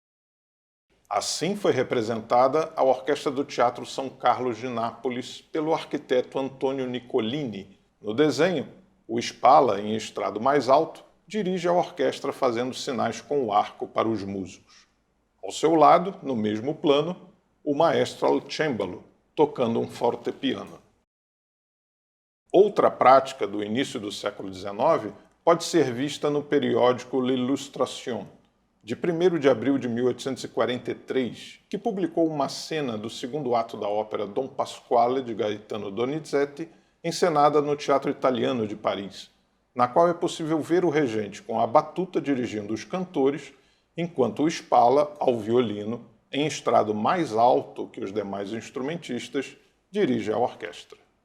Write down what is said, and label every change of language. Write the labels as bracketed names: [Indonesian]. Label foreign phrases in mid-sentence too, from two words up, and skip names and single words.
[Portuguese] Assim foi representada a Orquestra do Teatro São Carlos de Nápoles pelo arquiteto Antonio Nicolini. No desenho, o Spala, em estrado mais alto, dirige a orquestra fazendo sinais com o arco para os músicos. Ao seu lado, no mesmo plano, o [Italian] maestro al cembalo, [Portuguese] tocando um fortepiano. Outra prática do início do século XIX pode ser vista no periódico L'Illustration, de 1º de abril de 1843, que publicou uma cena do segundo ato da ópera Don Pasquale, de Gaetano Donizetti, encenada no Teatro Italiano de Paris, na qual é possível ver o regente com a batuta dirigindo os cantores, enquanto o Spala, ao violino, em estrado mais alto que os demais instrumentistas, dirige a orquestra.